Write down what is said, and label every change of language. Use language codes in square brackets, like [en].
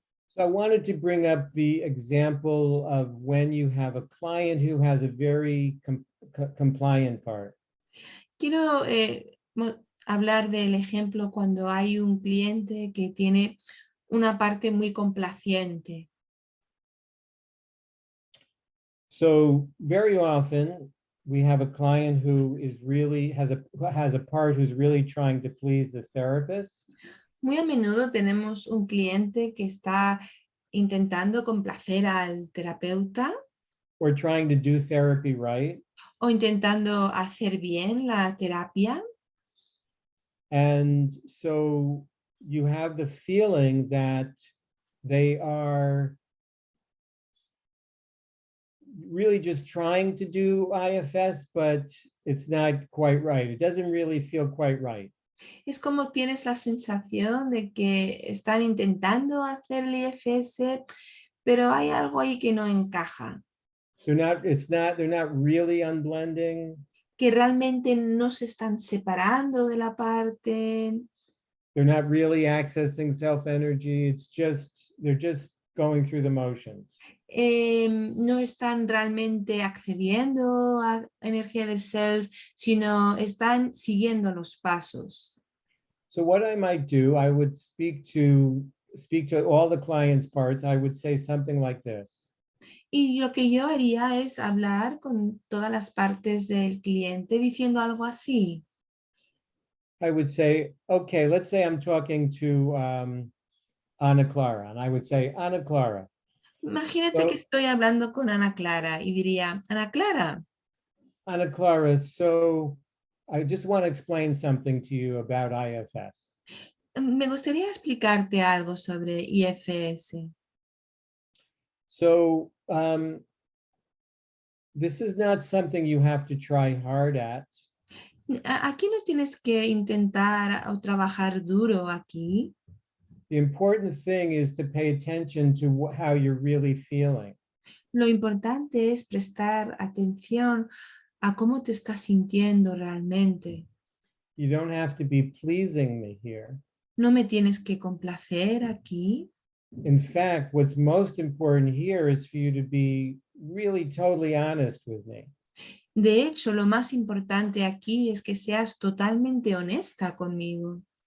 [en] So I wanted to bring up the example of when you have a client who has a very compliant part. [es] Quiero hablar del ejemplo cuando hay un cliente que tiene una parte muy complaciente. [en] So very often we have a client who is really has a part who's really trying to please the therapist. [es] Muy a menudo tenemos un cliente que está intentando complacer al terapeuta [en] Or trying to do therapy right. [es] o intentando hacer bien la terapia. [en] And so you have the feeling that they are really just trying to do IFS, but it's not quite right. It doesn't really feel quite right. [es] Es como tienes la sensación de que están intentando hacer el IFS, pero hay algo ahí que no encaja. [en] They're not really unblending. [es] Que realmente no se están separando de la parte. [en] They're not really accessing self-energy. They're just going through the motions. [es] No están realmente accediendo a energía del self, sino están siguiendo los pasos. [en] So what I might do, I would speak to all the clients' parts. I would say something like this. [es] Y lo que yo haría es hablar con todas las partes del cliente diciendo algo así. [en] I would say, okay, let's say I'm talking to Ana Clara, and I would say, Ana Clara. [es] Imagínate que estoy hablando con Ana Clara y diría, Ana Clara. [en] Ana Clara, so I just want to explain something to you about IFS. [es] Me gustaría explicarte algo sobre IFS. [en] So this is not something you have to try hard at. [es] Aquí no tienes que intentar o trabajar duro aquí. [en] The important thing is to pay attention to how you're really feeling. [es] Lo importante es prestar atención a cómo te estás sintiendo realmente. [en] You don't have to be pleasing me here. [es] No me tienes que complacer aquí. [en] In fact, what's most important here is for you to be really totally honest with me. [es] De hecho, lo más importante aquí es que seas totalmente honesta conmigo.